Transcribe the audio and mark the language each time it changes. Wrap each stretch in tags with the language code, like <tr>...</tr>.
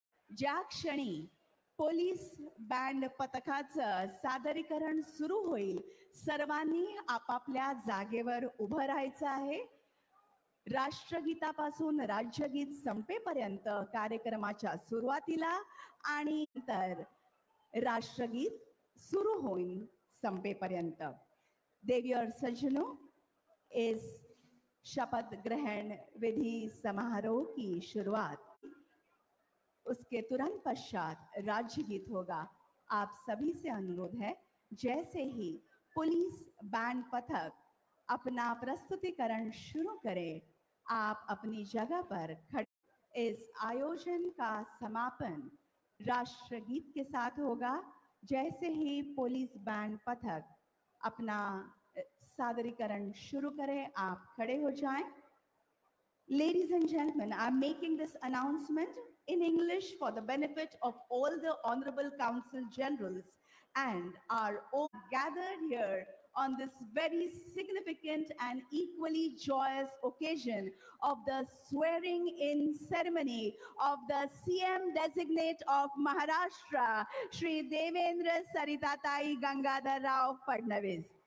<mr>ज्या क्षणी police band पथकाचं सादरीकरण सुरू होईल सर्वांनी आपापल्या जागेवर उभं राहायचं आहे. राष्ट्रगीतापासून राज्यगीत संपेपर्यंत कार्यक्रमाच्या सुरुवातीला आणि नंतर राष्ट्रगीत सुरू होईल संपेपर्यंत.</mr> <hi>देवी और सज्जनों, इस शपथ ग्रहण विधि समारोह की शुरुआत उसके तुरंत पश्चात राज्य गीत होगा. आप सभी से अनुरोध है, जैसे ही पुलिस बैंड पथक अपना प्रस्तुतिकरण शुरू करें, आप अपनी जगह पर खड़े। इस आयोजन का समापन राष्ट्रगीत के साथ होगा. जैसे ही पुलिस बैंड पथक अपना सादरीकरण शुरू करें, आप खड़े हो जाएं.</hi> <en>Ladies and gentlemen, I'm making this announcement in English for the benefit of all the Honorable Council Generals and are all gathered here on this very significant and equally joyous occasion of the swearing in ceremony of the CM designate of Maharashtra, Shri Devendra Saritatai Gangadhar Rao Fadnavis.</en>